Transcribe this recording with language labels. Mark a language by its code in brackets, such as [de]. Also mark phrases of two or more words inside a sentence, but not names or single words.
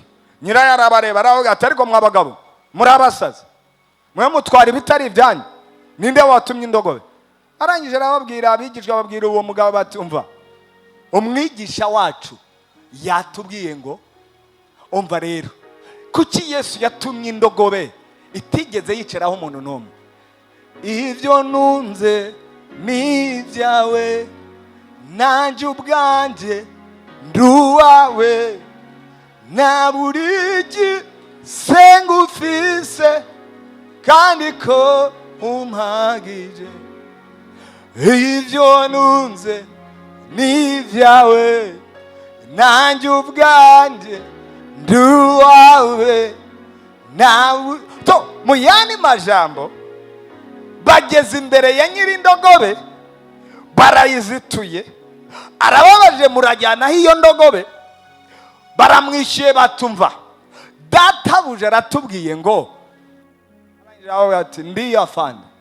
[rw] Nyirayo arabareba aravuga ati ariko mwabagabo murabasaza, mwe mutwara ibitari ibyanyu, ninde watumye indogobe? Arangije arababwira abigishwa, babwira uwo mugabo bati umva, umwigisha wacu yatubwiye ngo umva rero, kuki Yesu yatumye indogobe itigeze yicaraho umuntu n'umwe? [rn] Ivyo nunze ni vyawe, nanjye ubwanje nduwawe, na buriki sengufise kandi ko umpagije. Ivyo nunze ni vyawe, nanjye ubwanje nduwawe, nawe. To mu yandi majambo, bageze imbere ya nyiri indogobe barayizituye, arababaje murajyana hiyo ndogobe. [rw] Baramwishyuye batumva, databuja aratubwiye ngo, ati ndiyo afande.